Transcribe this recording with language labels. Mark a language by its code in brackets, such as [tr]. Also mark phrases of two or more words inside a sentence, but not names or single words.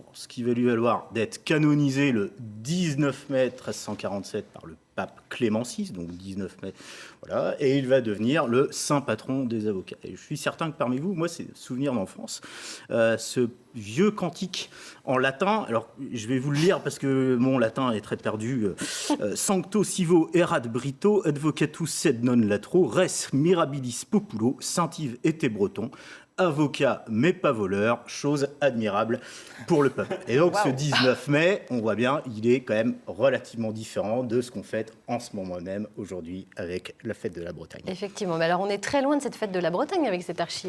[fr] Ce qui va lui valoir d'être canonisé le 19 mai 1347 par le pape Clément VI, donc 19 mai, voilà, et il va devenir le saint patron des avocats. Et je suis certain que parmi vous, moi, c'est souvenir d'enfance, ce vieux cantique en latin. Alors, je vais vous le lire parce que mon latin est très perdu. [la] Sancto sivo erat brito, advocatus sed non latro, res mirabilis populo, [fr] Saint-Yves était breton. Avocat mais pas voleur, chose admirable pour le peuple. Et donc ce 19 mai, on voit bien, il est quand même relativement différent de ce qu'on fête en ce moment même aujourd'hui avec la fête de la Bretagne. Effectivement, mais alors on est très loin de cette fête de la Bretagne avec cette archive.